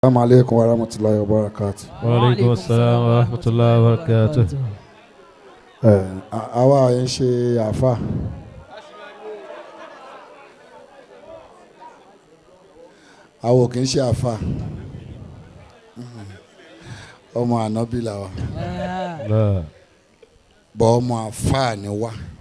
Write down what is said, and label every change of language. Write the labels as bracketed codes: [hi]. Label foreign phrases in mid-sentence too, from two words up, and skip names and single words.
[ar] السلام عليكم ورحمة الله وبركاته. وعليكم السلام ورحمة الله وبركاته. [yo] Àwa yẹn ṣe àáfà. Àwa kì í ṣe àáfà. Ọmọ ànábì là wa. Bọ́ ọmọ àáfà ni wá.